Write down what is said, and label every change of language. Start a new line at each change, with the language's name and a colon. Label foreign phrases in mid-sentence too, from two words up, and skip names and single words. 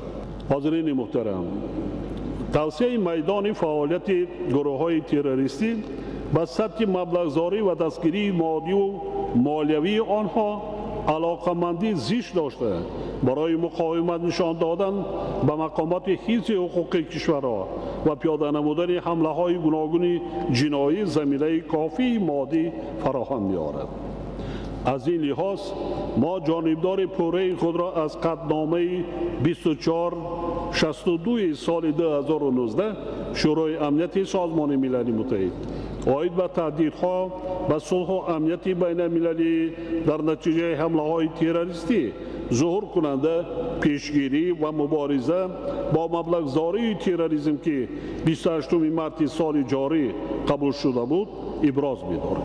Persian: حاضرین محترم، توسعه میدان فعالیت گروه‌های تروریستی به سطح مبلغ‌زاری و دستگیری مادی و مالیوی آنها علاقمندی زیست داشته برای مقاومت نشان دادن به مقامات حفظ حقوق کشورها و پیاده نمودن حمله‌های گوناگون جنایی زمینه کافی مادی فراهم می‌آورد. از این لحاظ ما جانبدار پوره خود را از قطعنامه 2462 سال 2019 شورای امنیت سازمان ملل متحد
Tajik: оид ба таҳдидҳо ба сулҳу амнияти байналмилалӣ дар натиҷаи ҳамлаҳои террористӣ зуҳур кунанда пешгирӣ ва мубориза бо маблағзории терроризм ки 28 марти соли ҷорӣ қабул шуда буд иброз медорем.